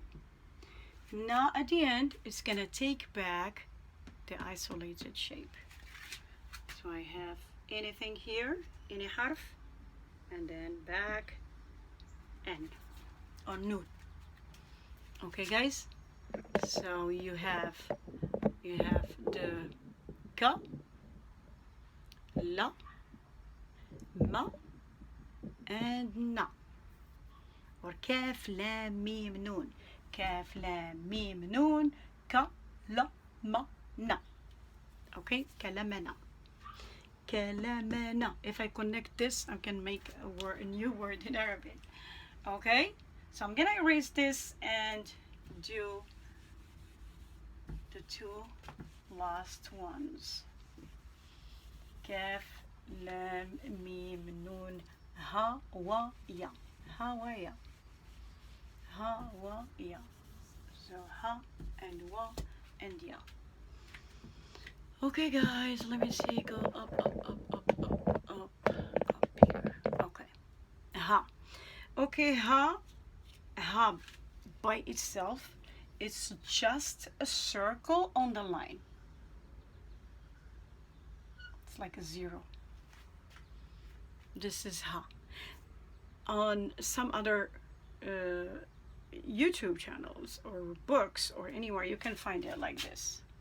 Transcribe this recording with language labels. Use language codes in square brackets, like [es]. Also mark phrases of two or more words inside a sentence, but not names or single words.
[en] Na at the end is going to take back the isolated shape. So I have anything here, any harf, and then back n or nun. Okay, guys? So you have the ka, la, ma, and na. Or kaf, lam, mim, nun. Kaf, lam, mim, nun, ka, la, ma, na. Okay? Kalamana. Kalamana. If I connect this, I can make a new word in Arabic. Okay? So I'm gonna erase this and do the two last ones. Kaf, lam, mim, nun, ha, wa, ya. Ha, wa, ya. Ha, wa, ya. So ha and wa and ya. Okay, guys, let me see. Go up here. Okay. Ha. Okay, ha by itself, it's just a circle on the line. It's like a zero. This is ha. On some other YouTube channels or books or anywhere, you can find it like this.